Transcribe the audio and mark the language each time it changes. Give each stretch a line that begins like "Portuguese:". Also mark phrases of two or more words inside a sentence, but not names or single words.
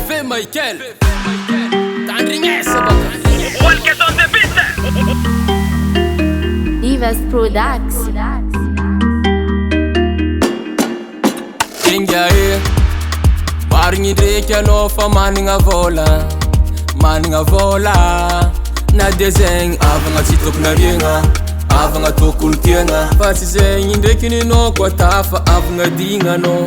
Malagasy: Mickel. Adigna baka.
English: Walk on the beat. DIVA'S products.
Malagasy: Inga Marigny ndraiky anao fa managna vola na de zegny avagna tsy tokony ariagna, avagna tokony tiagna. Fa tsy zegny ndraiky ninao koa tafa avagna digna anao.